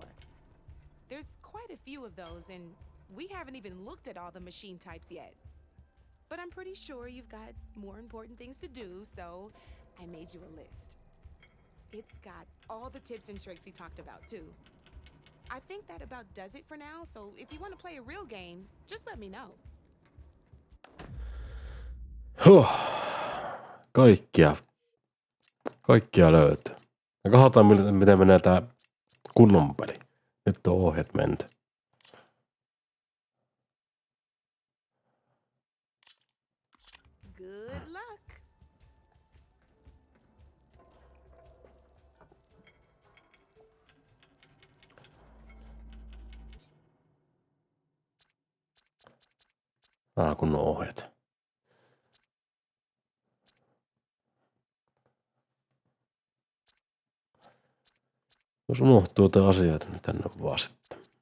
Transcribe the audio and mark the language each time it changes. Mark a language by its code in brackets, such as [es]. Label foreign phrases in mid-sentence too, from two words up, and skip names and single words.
[en] There's quite a few of those, and we haven't even looked at all the machine types yet. But I'm pretty sure you've got more important things to do, so I made you a list. It's got all the tips and tricks we talked about, too. I think that about does it for now, so if you want to play a real game, just let me know. [fi] Huh. Kaikkia löytyy. Ja katsotaan, miten menee tää kunnon peli. Nyt on ohjeet menty. [en] Good luck. [fi] Kunnon ohjeet. Jos unohtuu jotain asioita, niin tänne vaan sitten.